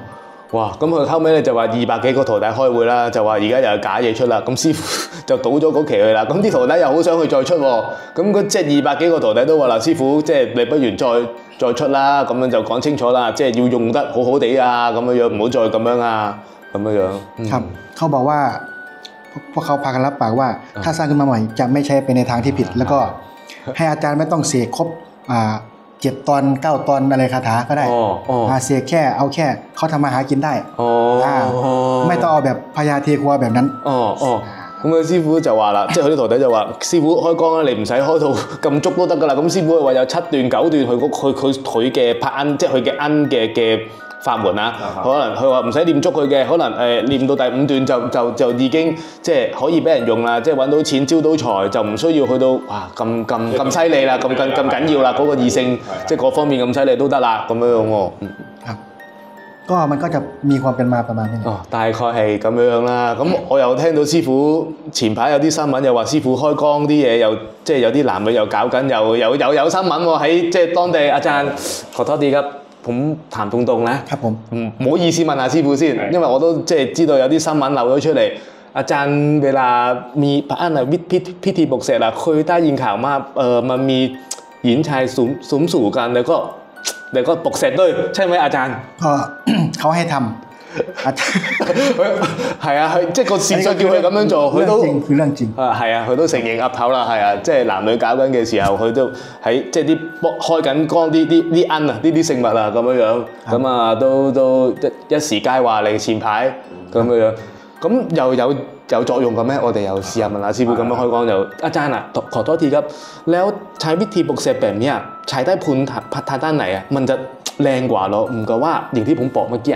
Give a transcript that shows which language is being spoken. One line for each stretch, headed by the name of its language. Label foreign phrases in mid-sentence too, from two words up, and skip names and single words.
Cantonese: 哇！咁佢後尾咧就話200幾個徒弟開會啦，就話而家又有假嘢出啦，咁師傅就倒咗嗰期去啦。咁啲徒弟又好想去再出喎，咁即係200幾個徒弟都話啦，師傅即係你不如再出啦，咁樣就講清楚啦，即係要用得好好地啊，咁樣唔好再咁樣啊，咁樣
Thai: ครับเขาบอกว่าพวกเขาพากันรับปากว่าถ้าสร้างขึ้นมาใหม่จะไม่ใช้ไปในทางที่ผิดแล้วก็ให้อาจารย์ไม่ต้องเสกครบ 7 ตอน 9 ตอนอะไรคาถาก็ได้เสกแค่เอาแค่เขาทำมาหากินได้ไม่ต้องเอาแบบพญาเทครัวแบบนั้น
Cantonese: 咁啊，師傅就話啦，即係佢啲徒弟就話：師傅開光咧，你唔使開到咁足都得噶啦。咁師傅話有7段9段佢嘅拍恩，即係佢嘅恩嘅法門啊。可能佢話唔使念足佢嘅，可能念到第5段就已經即係可以俾人用啦，即係揾到錢招到財，就唔需要去到哇咁犀利啦，咁緊要啦，嗰個異性即係各方面咁犀利都得啦，咁樣喎。
Thai: ก็มันก็จะมีความเป็นมาประมาณนี้
Cantonese: 大概係咁樣啦。咁我又聽到師傅前排有啲新聞，又話師傅開光啲嘢，又即係有啲男女又搞緊，有新聞喎喺即係當地
Thai: อาจารย์ขอโทษทีครับผมถามตรงๆนะครับ ผม
Cantonese: 唔好意思問下師傅先，因為我都即係知道有啲新聞漏咗出嚟。
Thai: อาจารย์เวลามีพระอันพิธีปลุกเสกอะเคยได้ยินข่าวมามันมีหญิงชายสุมสู่กันแล้วก็ปลุกเสกด้วยใช่ไหมอาจารย์ ก็เขาให้ทำ
Cantonese: 係啊，即係個事實叫佢咁樣做，佢都
Thai: 係เรื่องจริง
Cantonese: 係啊，佢都承認岌頭啦，係啊，即係男女搞緊嘅時候，佢都喺即係啲開緊光啲恩啊，呢啲聖物啊咁樣樣，咁啊都一時皆話嚟前排咁樣樣，咁又有作用嘅咩？我哋又試下問下師傅咁樣開光就
Thai: อาจารย์啊ขอโทษทีครับแล้วใช้วิธีปลุกเสกแบบนี้ใช้ได้ผลทางด้านไหนอ่ะมันจะแรงกว่าเหรอ唔夠ว่าอย่างที่ผมบอกเมื่อกี้